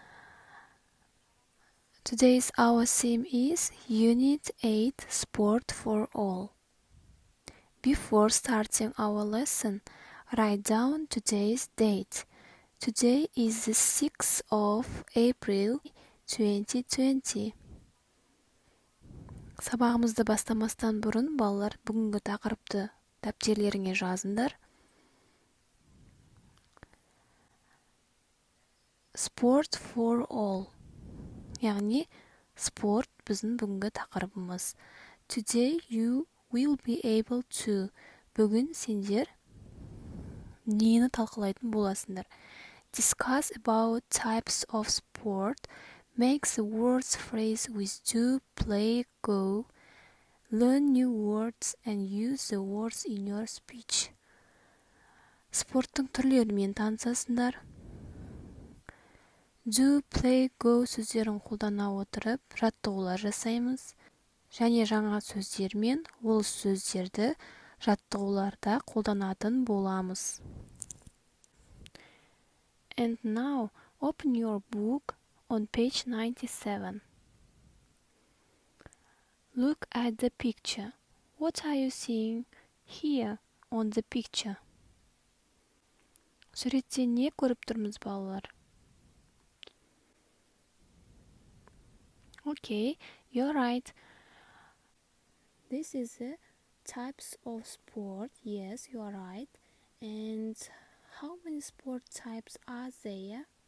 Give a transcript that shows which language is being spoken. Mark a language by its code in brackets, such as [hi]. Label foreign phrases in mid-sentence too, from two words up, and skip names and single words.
[en] Today's our theme is Unit 8 Sport for All. Before starting our lesson, write down today's date. Today is the 6th of April 2020. [kk] Сабағымызды бастамастан бұрын балалар бүгінгі тақырыпты дәптерлеріңе жазыңдар. [en] Sport for all. [kk] Яғни спорт біздің бүгінгі тақырыбымыз. [en] Today you will be able to. [kk] Бүгін сендер нені талқылайтын боласыңдар. [en] Discuss about types of sport. Make the words phrase with do, play, go. Learn new words and use the words in your speech. [kk] Спорттың түрлерімен танысасыңдар. [en] Do, play, go [kk] сөздерін қолдана отырып, жаттығулар жасаймыз. Және жаңа сөздермен ол сөздерді жаттығуларда қолданатын боламыз. [en] And now, open your book on page 97. Look at the picture. What are you seeing here on the picture? [kk] Суретте не көріп тұрмыз, балалар? [en] Okay, you're right. This is the types of sport. Yes, you are right. And how many sport types are there?